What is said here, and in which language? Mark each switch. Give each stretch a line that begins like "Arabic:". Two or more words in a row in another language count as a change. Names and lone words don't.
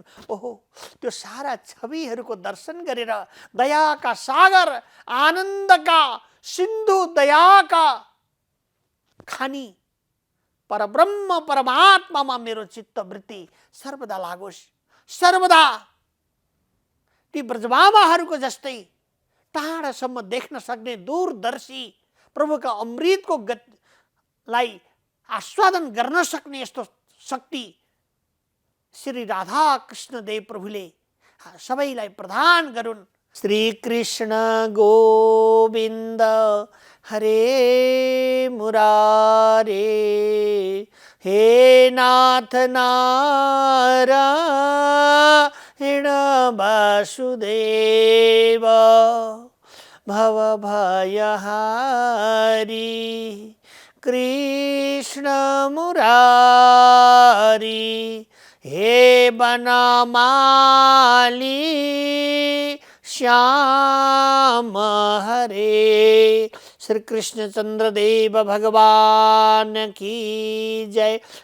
Nepali: ओहो, त्यो सारा छविहरूको दर्शन गरेर दयाका सागर, आनन्दका सिन्धु, दयाका खानी परब्रह्म परमात्मामा मेरो चित्तवृत्ति सर्वदा लागोस्। सर्वदा ती ब्रजबामाहरूको जस्तै टाढासम्म देख्न सक्ने दूरदर्शी प्रभुका अमृतको गतिलाई आस्वादन गर्न सक्ने यस्तो शक्ति श्री राधा कृष्ण देव प्रभुले सबैलाई प्रदान गरून्।
Sanskrit: श्री कृष्ण गोविन्द हरे मुरारे, हे नाथ नारायण वासुदेव, भवभयहारी कृष्ण मुरारी, हे बनमाली श्याम हरे।
Hindi: श्री कृष्णचंद्र देव भगवान की जय।